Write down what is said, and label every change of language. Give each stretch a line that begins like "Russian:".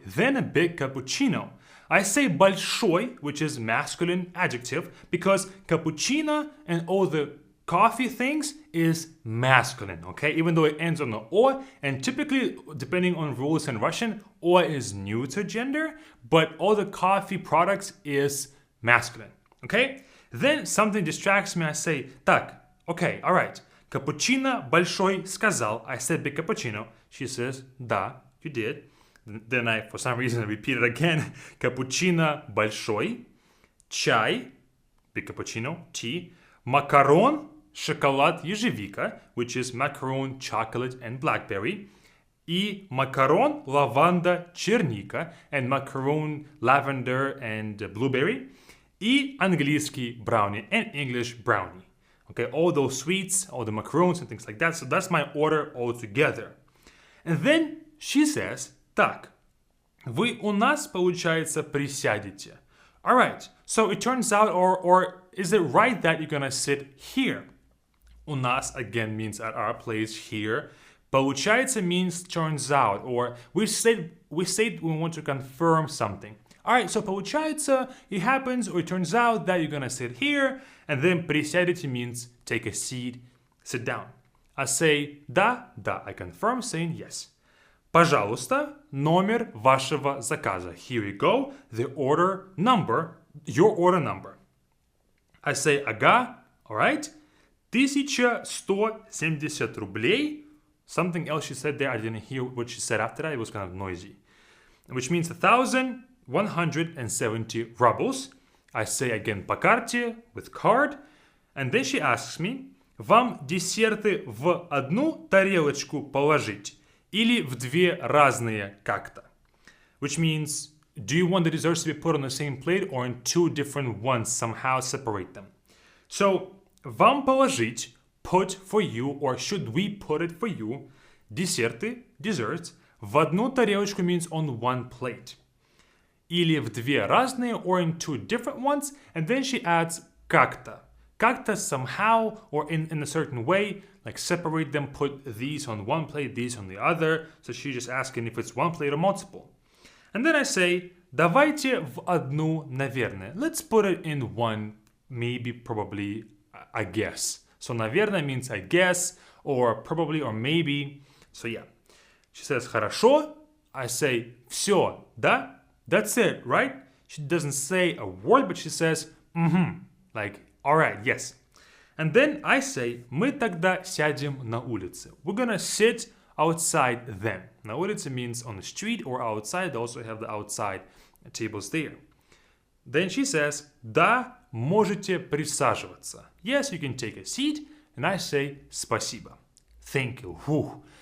English: Then a big cappuccino. I say большой, which is masculine adjective, because cappuccino and all the coffee things is masculine, okay? Even though it ends on the o, and typically, depending on rules in Russian, o is neuter gender, but all the coffee products is masculine, okay? Then something distracts me, I say, так, okay, all right.
Russian: Cappuccino большой сказал.
English: I said big cappuccino. She says, да, you did. Then I, for some reason, repeat it again. Cappuccino
Russian: большой. Чай,
English: big cappuccino, tea.
Russian: Макарон, шоколад ежевика,
English: which is macaron, chocolate, and blackberry.
Russian: И макарон, лаванда, черника,
English: and macaron, lavender, and blueberry.
Russian: И английский
English: brownie, and English brownie. Okay, all those sweets, all the macarons and things like that. So that's my order all together. And then she says,
Russian: так, вы у нас, получается, присядете.
English: All right, so it turns out, or is it right that you're gonna sit here?
Russian: У нас,
English: again, means at our place here. Получается means turns out, or we say we want to confirm something. All right, so получается, it happens, or it turns out that you're gonna sit here, and then присядете means take a seat, sit down. I say
Russian: да,
English: I confirm, saying yes.
Russian: Пожалуйста, номер вашего заказа.
English: Here you go, the order number, your order number. I say ага, all right.
Russian: 1170 рублей.
English: Something else she said there, I didn't hear what she said after that, it was kind of noisy. Which means 1170 rubles. I say again
Russian: по карте,
English: with card. And then she asks me,
Russian: вам десерты в одну тарелочку положить или в две разные как-то?
English: Which means, do you want the desserts to be put on the same plate or in two different ones, somehow separate them? So,
Russian: вам положить,
English: put for you, or should we put it for you, десерты, desserts,
Russian: в одну тарелочку
English: means on one plate.
Russian: Или в две разные,
English: or in two different ones, and then she adds как-то. Как-то somehow, or in a certain way, like separate them, put these on one plate, these on the other. So she's just asking if it's one plate or multiple. And then I say,
Russian: давайте в одну, наверное.
English: Let's put it in one, maybe, probably, I guess. So наверное means I guess, or probably, or maybe. So yeah. She says, хорошо. I say,
Russian: все, да?
English: That's it, right? She doesn't say a word, but she says, like, all right, yes. And then I say,
Russian: мы тогда сядем на улице.
English: We're gonna sit outside then.
Russian: На улице
English: means on the street or outside. They also have the outside tables there. Then she says,
Russian: да, можете присаживаться.
English: Yes, you can take a seat. And I say,
Russian: спасибо.
English: Thank you. Whew.